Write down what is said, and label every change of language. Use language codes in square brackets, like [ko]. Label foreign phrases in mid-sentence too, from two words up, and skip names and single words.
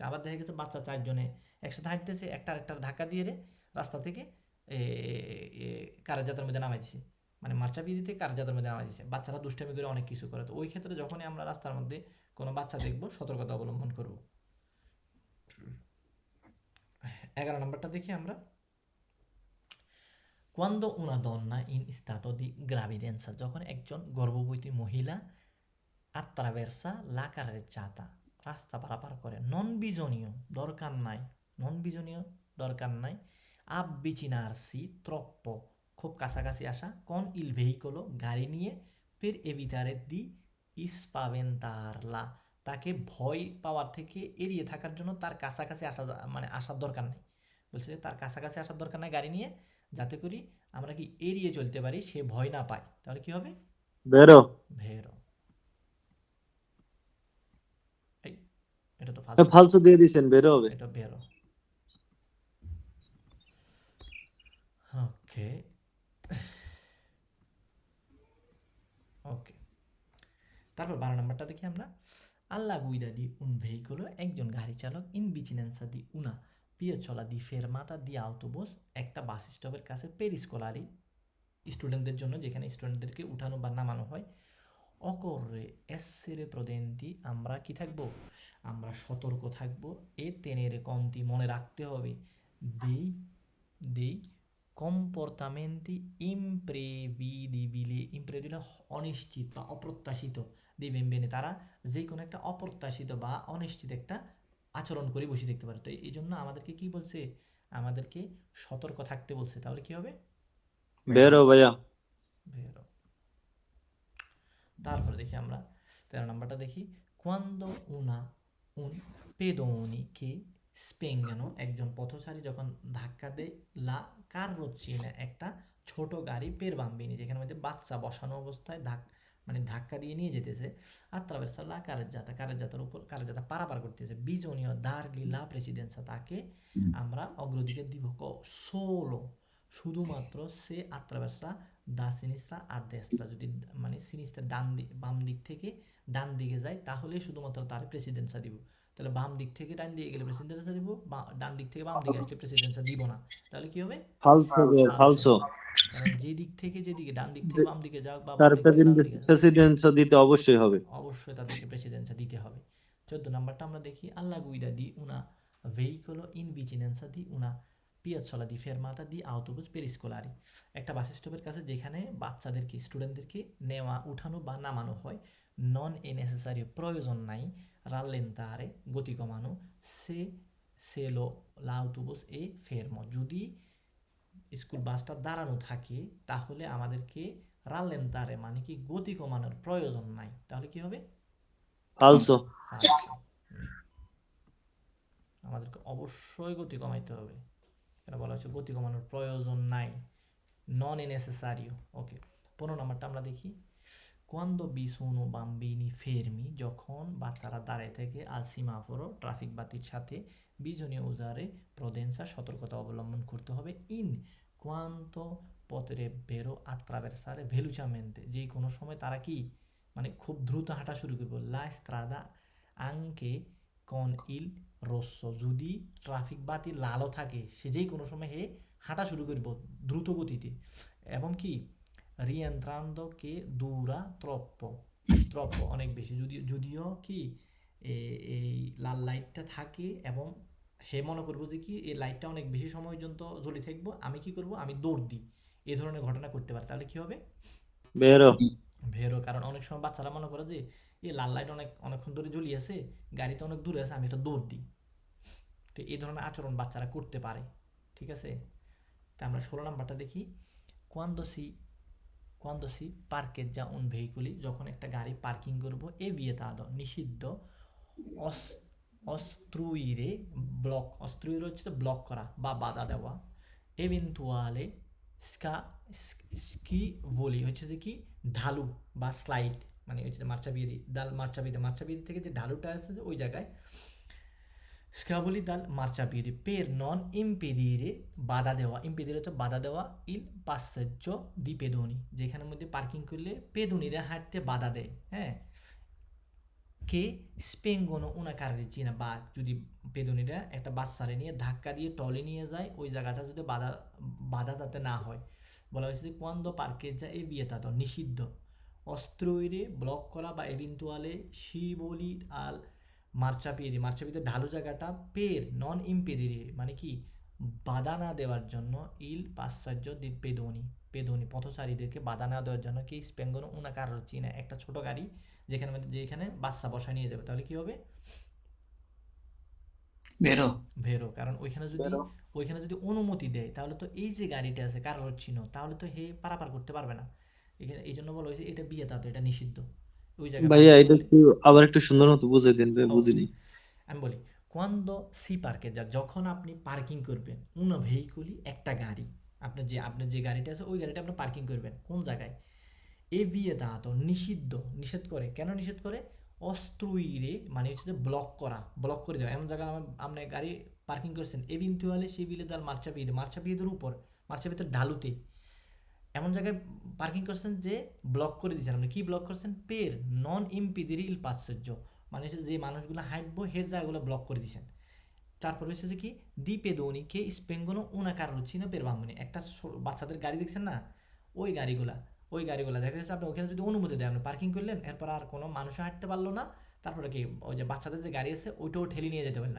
[bn] আবার দেখা গেছে বাচ্চা 4 জনে একসাথে হাঁটতেছে, একটা ধাক্কা দিয়ে রে রাস্তা থেকে কারাজাতার মধ্যে নামাই দিছে, মানে মার্চাপিয়েদিতে কারাজাতার মধ্যে নামাই দিছে। বাচ্চারা দুষ্টামি করে অনেক কিছু করে, তো ওই ক্ষেত্রে যখনই আমরা রাস্তার মধ্যে কোনো বাচ্চা দেখব সতর্কতা অবলম্বন করব। 11 নাম্বারটা দেখি আমরা [it] quando una donna in stato di gravidanza [bn] যখন একজন গর্ভবতী মহিলা [it] attraversa la carreggiata [bn] রাস্তা পারাপার করে [it] non bisogna [bn] দরকার নাই [it] avvicinarsi troppo [bn] খুব কাছাকাছি আসা [it] con il veicolo [bn] গাড়ি নিয়ে [it] per evitare di spaventarla [bn] তাকে ভয় পাওয়ার থেকে এড়িয়ে থাকার জন্য তার কাছাকাছি আসার দরকার নাই। বলছে তার কাছাকাছি আসার দরকার নাই গাড়ি নিয়ে, যাতে করি আমরা কি এড়িয়ে চলতে পারি, সে ভয় না পায়। তাহলে কি হবে? [it] vero, [bn] ভেরো। এটা তো falso দিয়ে দিয়েছেন vero হবে। এটা ভেরো। ওকে ওকে, তারপর 12 নাম্বারটা দেখি আমরা [it] alla guida di un veicolo একজন গাড়ি চালক in vicinanza di una piazzola di fermata di autobus [bn] একটা বাস স্টপের কাছে [it] per scolari [bn] স্টুডেন্টদের জন্য যেখানে স্টুডেন্টদেরকে উঠানো বা নামানো হয় [it] occorre essere prudenti [bn] আমরা কি থাকবো আমরা সতর্ক থাকবো [it] e tenere conti [bn] মনে রাখতে হবে [it] dei comportamenti imprevedibili [bn] অনিশ্চিত বা অপ্রত্যাশিত [it] dei bambini [bn] তারা যে কোনো একটা অপ্রত্যাশিত বা অনিশ্চিত একটা আচরণ করে বসে দেখতে পারে তো এই জন্য আমাদেরকে কি বলছে আমাদেরকে সতর্ক থাকতে বলছে তাহলে কি হবে বেরো ভাইয়া বেরো তারপরে দেখি আমরা 13 নম্বরটা দেখি [it] quando un pedone che spengono [bn] একজন পথচারী যখন ধাক্কা দেয় [it] la carrozzina [bn] একটা ছোট গাড়ি per bambini যেখানে মধ্যে বাচ্চা বসানো অবস্থায় মানে ধাক্কা দিয়ে নিয়ে যেতেছে [it] attraverso la carreggiataর [bn] উপর কারেজ্জাতা পারাপার করতেছে [it] bisogna dargli la precedenza [bn] তাকে আমরা অগ্রাধিকার দিব solo শুধুমাত্র সে [it] attraversa da sinistra a destra [bn] যদি মানে সিনিস্টার বাম দিক থেকে ডান দিকে যায় তাহলে শুধুমাত্র তার প্রেসিডেন্সা দিব তাহলে বাম দিক থেকে ডান দিকে গেলে প্রেসিডেন্সা দিব ডান দিক থেকে বাম দিকে আসলে প্রেসিডেন্সা দিব না তাহলে কি হবে ফালসো ভাইয়া ফালসো কারণ যে দিক থেকে যেদিকে ডান দিক থেকে বাম দিকে যাক বা তার বাম দিক থেকে ডান দিকে যাক, প্রেসিডেন্সা দিতে অবশ্যই হবে অবশ্যই তাদেরকে প্রেসিডেন্সা দিতে হবে 14 নাম্বারটা আমরা দেখি [it] alla guida di una veicolo in vicinanza di una piazzola di fermata di autobus per scolari [bn] একটা বাস স্টপের কাছে যেখানে বাচ্চাদেরকে স্টুডেন্টদেরকে নেওয়া উঠানো বা নামানো হয় [it] non è necessario [bn] প্রয়োজন নাই rallentare গতি কমানো [it] se l'autobus è fermo [bn] যদি স্কুল বাসটা দাঁড়ানো থাকে তাহলে আমাদেরকে rallentare মানে কি গতি কমানোর প্রয়োজন নাই তাহলে কি হবে ফালসো আচ্ছা, আমাদেরকে অবশ্যই গতি কমাইতে হবে এটা বলা হচ্ছে গতি কমানোর প্রয়োজন নাই [it] non è necessario [bn] ওকে 15 নাম্বারটা আমরা দেখি [it] quando vi sono bambini fermi [bn] যখন বাচ্চারা দাঁড়ায় থাকে [it] al semaforo [bn] ট্রাফিক বাতির সাথে [it] bisogna usare prudenza [bn] সতর্কতা অবলম্বন করতে হবে [it] in quanto potrebbero attraversare velocemente [bn] যে কোনো সময় তারা কি মানে খুব দ্রুত হাঁটা শুরু করবে [it] la strada anche con il rosso [bn] যদি ট্রাফিক বাতি লালও থাকে সে যেই কোনো সময় হাঁটা শুরু করব দ্রুত গতিতে এবং কি [it] rientrando che dura troppo [bn] অনেক বেশি যদিও কি এই লাল লাইটটা থাকে এবং মনে করবো যে কি এই লাইটটা অনেক বেশি সময় পর্যন্ত জ্বলে থাকবো আমি কি করব আমি দৌড় দিই এই ধরনের ঘটনা করতে পারে তাহলে কি হবে বেরো কারণ অনেক সময় বাচ্চারা মনে করে যে এই লাল লাইট অনেকক্ষণ ধরে জ্বলি আছে গাড়িতে অনেক দূরে আছে আমি এটা দৌড় দিই তো এই ধরনের আচরণ বাচ্চারা করতে পারে ঠিক আছে তা আমরা 16 নাম্বারটা দেখি [it] quando si parcheggia un veicolo [bn] যখন একটা গাড়ি পার্কিং করব [it] è vietato [bn] নিষিদ্ধ ostruire হচ্ছে ব্লক করা বা বাধা দেওয়া [it] eventuale scivoli [bn] হচ্ছে যে কি ঢালু বা স্লাইড মানে হচ্ছে মার্চাপিয়েদি থেকে যে ঢালুটা আছে ওই জায়গায় [it] scivoli dal marciapiede per non impedire [bn] বাধা দেওয়া impedire হচ্ছে বাধা দেওয়া il [it] passaggio di pedoni [bn] যেখানের মধ্যে পার্কিং করলে পেদুনিরা হাঁটতে বাধা দেয় হ্যাঁ কে [it] spengono una carrozzina [bn] বা যদি পেদুনিরা একটা বাচ্চারে নিয়ে ধাক্কা দিয়ে টলে নিয়ে যায় ওই জায়গাটা যদি বাধা যাতে না হয় বলা হয়েছে যে [it] quando parcheggia è vietato [bn] নিষিদ্ধ ostruire ব্লক করা বা [it] eventuale scivoli al [bn] মার্চাপিয়েদি ঢালু জায়গাটা [it] per non impedire [bn] মানে কি বাধা না দেওয়ার জন্য [it] il passaggio di pedoni [bn] পথচারীদেরকে বাধা না দেওয়ার জন্য কি [it] spingono una carrozzina [bn] একটা ছোট গাড়ি যেখানে বাচ্চা বসা নিয়ে যাবে তাহলে কি হবে ভেরো কারণ ওইখানে যদি অনুমতি দেয় তাহলে তো এই যে গাড়িটা আছে কারোচিন তাহলে তো পারাপার করতে পারবে না এখানে এই জন্য বলা হয়েছে এটা বিয়ে তাতে এটা নিষিদ্ধ ভাইয়া এটা একটু আবার একটু সুন্দর মতো বুঝিয়ে দিন বুঝিনি আমি বলি [it] quando si parcheggia [bn] যখন আপনি পার্কিং করবেন [it] un veicoli [bn] একটা গাড়ি আপনার যে গাড়িটা আছে ওই গাড়িটা আপনি পার্কিং করবেন কোন জায়গায় [it] è vietato [bn] নিষেধ করে কেন নিষেধ করে ostruire মানে হচ্ছে ব্লক করে দেওয়া এমন জায়গায় আপনি গাড়ি পার্কিং করছেন [it] eventually scivile dal marciapiede [bn] উপর মার্চাপিয়েদের ঢালুতে এমন জায়গায় পার্কিং করছেন যে ব্লক করে দিয়েছেন আপনি কি ব্লক করছেন [it] per non impedire il passaggio [bn] মানে হচ্ছে যে মানুষগুলো হাঁটবো হের জায়গাগুলো ব্লক করে দিয়েছেন। তারপর হচ্ছে যে কি [it] di pedoni che spingono una carrozzina per bambini, [bn] একটা বাচ্চাদের গাড়ি দেখছেন না, ওই গাড়িগুলা দেখা যাচ্ছে আপনি ওখানে যদি অনুমতি দেয়, আপনি পার্কিং করলেন, এরপর আর কোনো মানুষও হাঁটতে পারলো না, তারপরে কি ওই যে বাচ্চাদের যে গাড়ি আছে ওইটাও ঠেলে নিয়ে যেতে পারলো না।